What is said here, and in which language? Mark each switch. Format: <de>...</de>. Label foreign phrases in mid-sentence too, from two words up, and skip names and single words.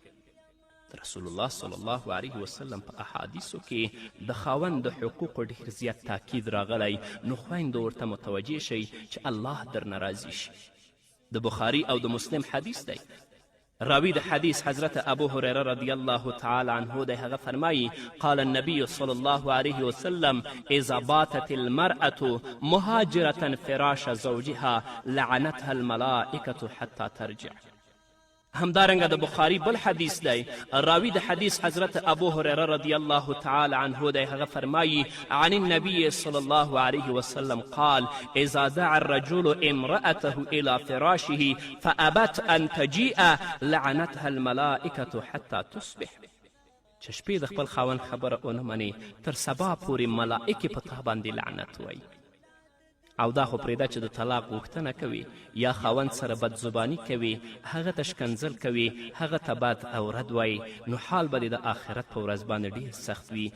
<ar>رسول الله صلی الله علیه وسلم</ar> <ps>په احادیثو کې د خاوند د حقوقو ډېر زیات تاکید راغلی، نو خویندو ورته متوجه شئ چې الله درنه راضي شي. د بخاري او د مسلم حدیث دی. راوی د حدیث حضرت ابو هریره</ps> <ar>رضی الله تعالی عنه</ar> <ps>دی. هغه فرمایي</ps> <ar>قال النبی صلی الله علیه وسلم اذا باتت المرأة مهاجرة فراش زوجها لعنتها الملائکة حتی ترجع.</ar> <ps>همدارنګه د بخاري بل حدیث دی. راوی د حدیث حضرت ابو هریره</ps> <ar>رضی الله تعالی عنه</ar> <ps>دی. هغه فرمایي</ps> <ar>عن النبي صلی الله علیه وسلم قال اذا دعا الرجل امرأته الى فراشه فابت ان تجیء لعنتها الملائکة حتی تصبح.</ar> <ps>چې شپې د خپل خاوند خبره ونه منې تر سبا پورې ملائکې په تا باندې لعنت وایي. او دا خو پرېږده چې د طلاق غوښتنه کوي یا خاوند سره بدزباني کوي، هغه ته شکنځل کوي، هغه ته بد او رد وایي، نو حال به د آخرت په ورځ باندې ډېر سخت وي.</ps>